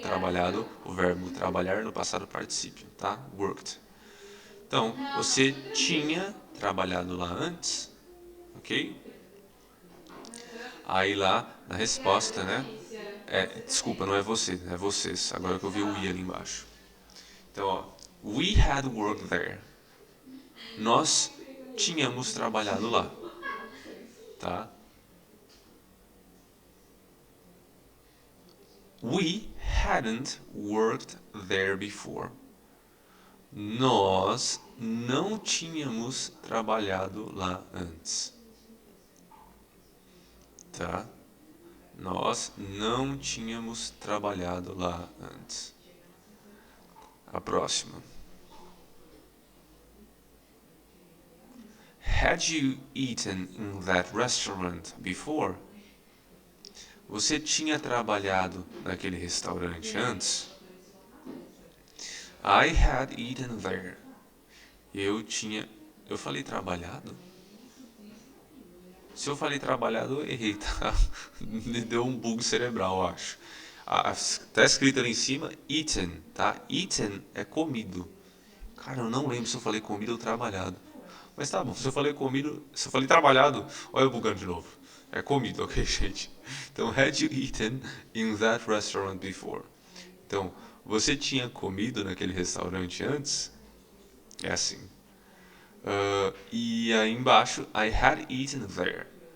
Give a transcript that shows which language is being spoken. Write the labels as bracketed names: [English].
[Portuguese] Trabalhado, o verbo trabalhar no passado particípio, tá? [English] Worked. [Portuguese] Então, você tinha trabalhado lá antes, ok? Aí lá, na resposta, né? Desculpa, não é você, é vocês. Agora que eu vi o we ali embaixo. Então, ó, [English] we had worked there. [Portuguese] Nós tínhamos trabalhado lá, tá? [English] We hadn't worked there before. [Portuguese] Nós não tínhamos trabalhado lá antes, tá? Nós não tínhamos trabalhado lá antes. A próxima. [English] Had you eaten in that restaurant before? [Portuguese] Você tinha trabalhado naquele restaurante antes? [English] I had eaten there. [Portuguese] Eu falei trabalhado? Se eu falei trabalhado, eu errei, tá? Me deu um bug cerebral, eu acho. Tá escrito ali em cima, eaten, tá? Eaten é comido. Cara, eu não lembro se eu falei comido ou trabalhado. Mas tá bom, se eu falei comido, se eu falei trabalhado, olha eu bugando de novo. É comido, ok, gente? Então, [English] had you eaten in that restaurant before? [Portuguese] Então, você tinha comido naquele restaurante antes? É assim. E aí embaixo, [English] I had eaten there.